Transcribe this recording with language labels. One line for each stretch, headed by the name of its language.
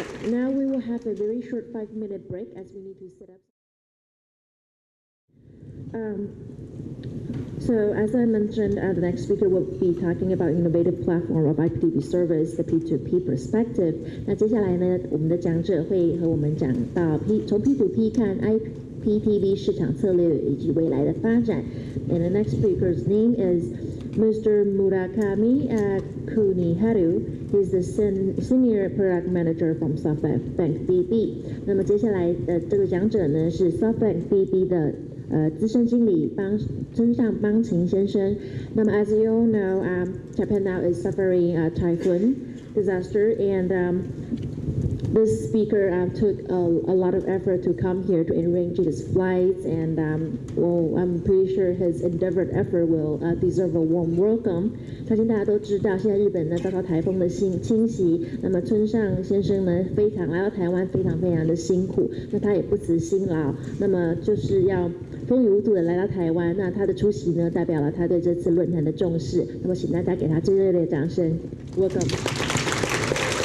English: Now we will have a very short 5-minute break as we need to set up. So as I mentioned, the next speaker will be talking about innovative platform of IPTV service, the P2P perspective.
Chinese: 那接下来呢，我们的讲者会和我们讲到从 P2P 看 IPTV 市场策略以及未来的发展。
English: And the next speaker's name is Mr. Murakami Kuniharu. He's the Senior Product Manager from SoftBank BB.
Chinese: 那么接下来的这个讲者呢是 SoftBank BB 的资深经理村上邦晴先生。
English: 那么 as you all know, Japan now is suffering a typhoon disaster, and this speaker took a lot of effort to come here to arrange his flights, and well, I'm pretty sure his endeavored effort will deserve a warm welcome.
Chinese: 相信大家都知道，现在日本呢遭到台风的侵袭，那么村上先生呢来到台湾非常的辛苦，那他也不辞辛劳，那么就是要风雨无阻的来到台湾，那他的出席呢代表了他对这次论坛的重视，那么请大家给他最热烈的掌声 ，Welcome。